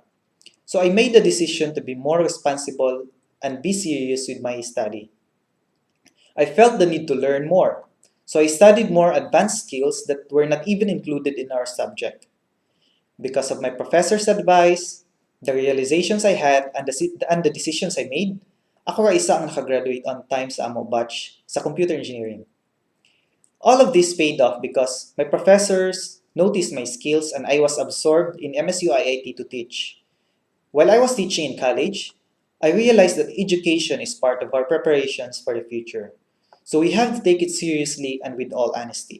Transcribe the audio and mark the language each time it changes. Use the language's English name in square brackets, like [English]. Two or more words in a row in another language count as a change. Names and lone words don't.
[English] So I made the decision to be more responsible and be serious with my study. I felt the need to learn more, so I studied more advanced skills that were not even included in our subject. Because of my professor's advice, the realizations I had, and the decisions I made, [Filipino] ako ay isa ang nakagraduate [English] on time [Filipino] sa amo batch sa [English] computer engineering. All of this paid off because my professors noticed my skills and I was absorbed in MSU IIT to teach. While I was teaching in college, I realized that education is part of our preparations for the future. So we have to take it seriously and with all honesty.